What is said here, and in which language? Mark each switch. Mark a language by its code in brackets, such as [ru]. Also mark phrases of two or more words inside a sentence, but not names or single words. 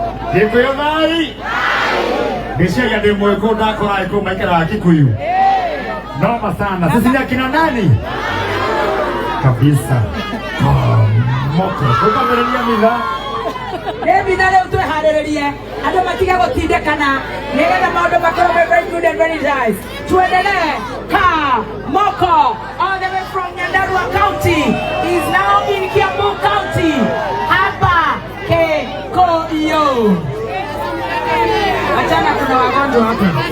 [ki] Kikuyu mai. Gĩcĩagia ndĩ mwĩkũ ndakora ĩkũ maikaraga Kikuyu. [sw] Noma sana. Sisi ni akina nani? Kabisa. [ki] Moko. Tukamereria mitha. Mitha rĩu twĩharĩrĩrie. Andũ matige gũtindĩkana. Nĩgetha maũndũ makorwo [en] very good and very nice. [ki] Tuendelee. [en] Moko, all the way from Nyandarua County, is now in Kiambu County. [sw] Hapa Kikuyu. Achana kuna wagonjwa hapa.